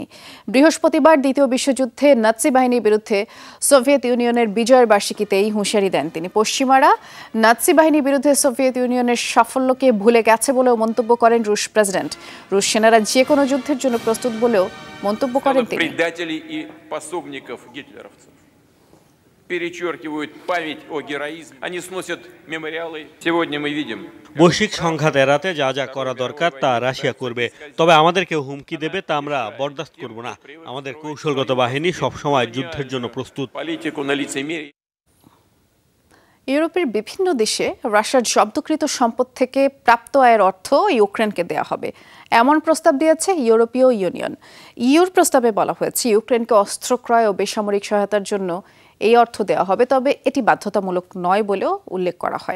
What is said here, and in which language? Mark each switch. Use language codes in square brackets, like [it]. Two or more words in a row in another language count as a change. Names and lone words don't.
[bn] বৃহস্পতিবার দ্বিতীয় বিশ্বযুদ্ধে নাৎসি বাহিনীর বিরুদ্ধে সোভিয়েত ইউনিয়নের বিজয়ের বার্ষিকীতে এই হুঁশিয়ারি দেন তিনি। পশ্চিমারা নাৎসি বাহিনীর বিরুদ্ধে সোভিয়েত ইউনিয়নের সাফল্যকে ভুলে গেছে বলেও মন্তব্য করেন রুশ প্রেসিডেন্ট। রুশ সেনারা যে কোনো যুদ্ধের জন্য প্রস্তুত বলেও মন্তব্য করেন তিনি। [ru] перечеркивают память о героизме. Они сносят мемориалы. Сегодня мы видим. [bn] বৈশ্বিক সংঘাত এড়াতে যা যা করা দরকার তা রাশিয়া করবে, তবে আমাদের কেউ হুমকি দেবে তা আমরা বরদাস্ত করব না। আমাদের কৌশলগত বাহিনী সবসময় যুদ্ধের জন্য প্রস্তুত। [ru] Политику на лицемерие. [bn] ইউরোপের বিভিন্ন দেশে রাশিয়ার জব্দকৃত সম্পদ থেকে প্রাপ্ত আয়ের অর্থ ইউক্রেনকে দেওয়া হবে, এমন প্রস্তাব দিয়েছে ইউরোপীয় ইউনিয়ন। ইউর প্রস্তাবে বলা হয়েছে ইউক্রেনকে অস্ত্র ক্রয় ও বেসামরিক সহায়তার জন্য এই অর্থ দেওয়া হবে, তবে এটি বাধ্যতামূলক নয় বলেও উল্লেখ করা হয়।